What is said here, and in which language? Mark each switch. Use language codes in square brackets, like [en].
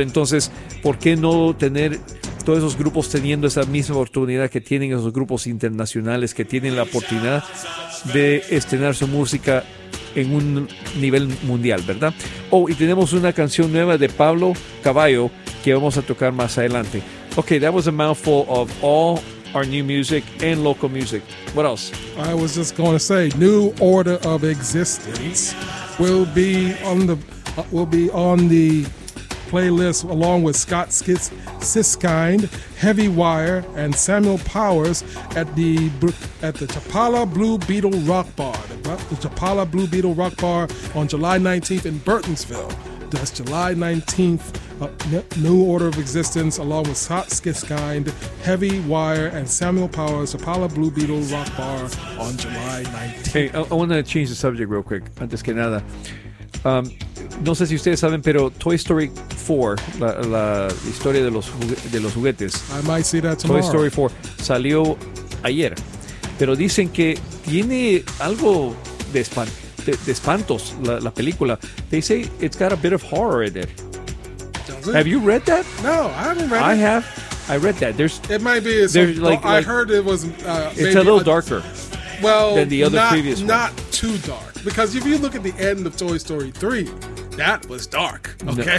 [es] Entonces, ¿por qué no tener todos esos grupos teniendo esa misma oportunidad que tienen esos grupos internacionales, que tienen la oportunidad de estrenar su música en un nivel mundial, ¿verdad? Oh, y tenemos una canción nueva de Pablo Caballo que vamos a tocar más adelante. [en] Okay, that was a mouthful of all our new music and local music. What else? I was just going to say, New Order of Existence will be on the playlist along with Scott Skits, Siskind, Heavy Wire, and Samuel Powers at the Chapala Blue Beetle Rock Bar. The Chapala Blue Beetle Rock Bar on July 19th in Burtonsville. That's July 19th. New Order of Existence along with Scott Skiskind, Heavy Wire, and Samuel Powers, Chapala Blue Beetle Rock Bar on July 19th. Hey, I want to change the subject real quick. [es] Antes que nada, no sé si ustedes saben, pero Toy Story 4, la historia de los juguetes. [en] I might see that tomorrow. [es] Toy Story 4 salió ayer, pero dicen que tiene algo de espantos la película. [en] They say it's got a bit of horror in it. Does it? Have you read that? No, I haven't read it. I have. I read that. There's. It might be. Heard it was. It's maybe a little darker. Well, than the other previous one. Not too dark. Because if you look at the end of Toy Story 3, that was dark, okay?